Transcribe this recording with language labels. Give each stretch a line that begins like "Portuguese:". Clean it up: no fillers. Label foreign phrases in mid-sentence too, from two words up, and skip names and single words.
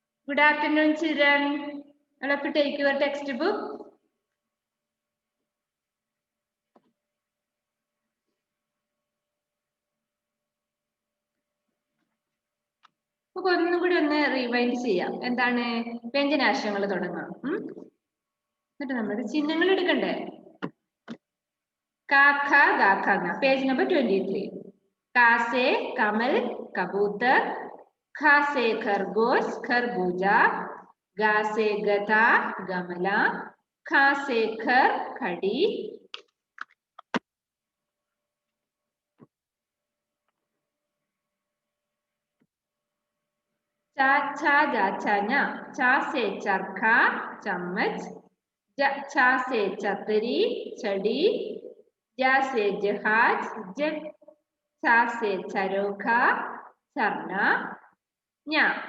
English: Good afternoon, children. All of you take your textbook.
Malayalam: ഒന്നുകൂടി ഒന്ന് റിവൈൻഡ് ചെയ്യാം. എന്താണ് വ്യഞ്ജനാക്ഷരങ്ങൾ തുടങ്ങാം. എന്നിട്ട് നമ്മൾ ചിഹ്നങ്ങൾ എടുക്കണ്ടേ? കാക്ക ഗാഖ.
English: page number
Malayalam: 23.
Hindi: का से कमल कबूतर, खा से खरगोश खरबूजा, गा से गधा गमला, खा से खर खटी, चा छा जा छाना, चा से चरखा चम्मच, छा से छतरी छड़ी, जा से जहाज जग, छा से चरोखा झरना न्या,